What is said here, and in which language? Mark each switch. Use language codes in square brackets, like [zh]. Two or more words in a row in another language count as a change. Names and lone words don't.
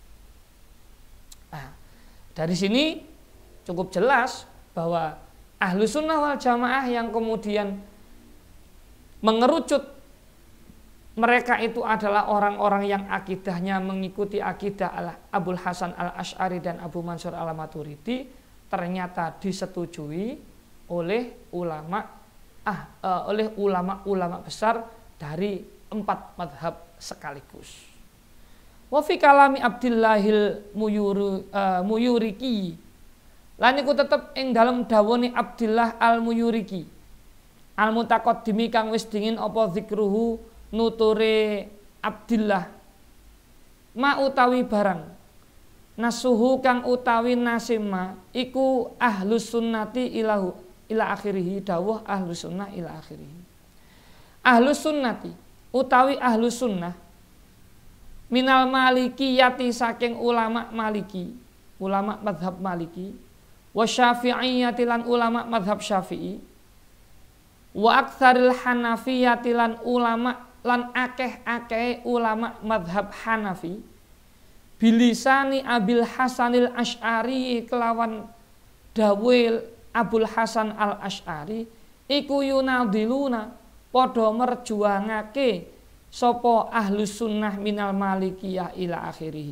[id] Nah, dari sini cukup jelas bahwa Ahlus Sunnah wal Jamaah yang kemudian mengerucut mereka itu adalah orang-orang yang akidahnya mengikuti akidah Abul Hasan Al-Asy'ari dan Abu Mansur Al-Maturidi, ternyata disetujui oleh ulama besar dari 4 mazhab sekaligus. [ar] وفي كلام عبد الله الميورقي [jv] lan iku tetep ing dalem dawuhne Abdillah Al-Muyuriki al-mutaqaddimi kang wis dingin apa zikruhu nuture Abdillah ma utawi barang nasuhu kang utawi nasima iku [ar] أهل السنة إلى آخره [jv] dawuh [ar] أهل السنة إلى آخره. أهل السنة [jv] utawi [ar] أهل السنة من المالكية [jv] saking ulama Maliki, ulama mazhab Maliki, [ar] والشافعية [jv] lan ulama mazhab Syafi'i, [ar] وأكثر الحنفية [jv] lan ulama lan akeh-akeh ulama mazhab Hanafi, [ar] بلسان أبي الحسن الأشعري [jv] kelawan dawil Abul Hasan Al-Asy'ari iku yunadiluna padha merjuangake sapa [ar] أهل السنة من المالكية إلى آخره.